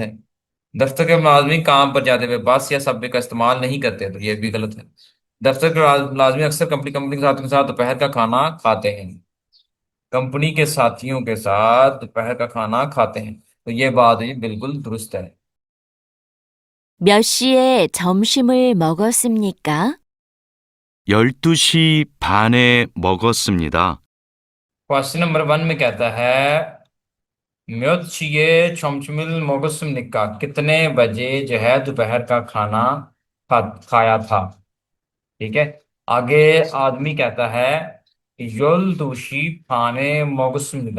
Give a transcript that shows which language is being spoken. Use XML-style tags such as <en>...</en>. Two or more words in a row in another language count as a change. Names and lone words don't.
<hi>दफ्तर के मुलाजमीन काम पर जाते हुए बस या सबवे का इस्तेमाल नहीं करते, तो ये भी गलत है। दफ्तर के मुलाजमीन अक्सर कंपनी कंपनी के साथियों के साथ दोपहर का खाना खाते हैं, कंपनी के साथियों के साथ दोपहर का खाना खाते हैं, तो ये बात ही बिल्कुल दुरुस्त है।</hi> <ko>몇 시에 점심을 먹었습니까? 12시 반에 먹었습니다.</ko> <en>question number</en> <hi>1 में कहता है</hi> <ko>몇 시에 점심을 먹었습니까,</ko> <hi>कितने बजे जो है दोपहर का खाना खाया था। ठीक है। आगे आदमी कहता है</hi> <ko>열두 시 반에 먹었습니다.</ko>